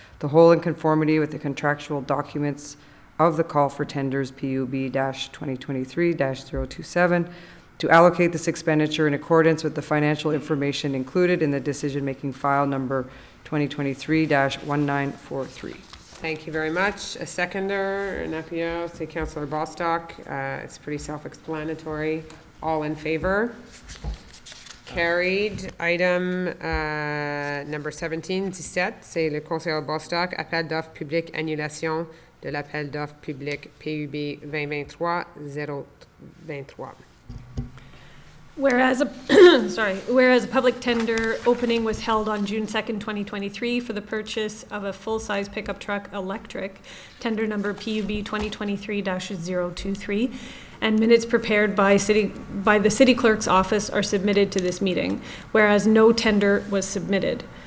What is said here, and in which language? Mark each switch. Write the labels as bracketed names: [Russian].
[English] The whole in conformity with the contractual documents of the call for tenders PUB-2023-027, to allocate this expenditure in accordance with the financial information included in the decision-making file number 2023-1943. Thank you very much. A seconder, an FEO, say Councillor Bostock. It's pretty self-explanatory. All in favor? Carried. Item number 17, [French] c'est le Conseil Bostock, appel d'offres public, annulation de l'appel d'offres public PUB 2023-023. [English] Whereas a public tender opening was held on June 2nd, 2023 for the purchase of a full-size pickup truck electric, tender number PUB 2023-023, and minutes prepared by the city clerk's office are submitted to this meeting, whereas no tender was submitted.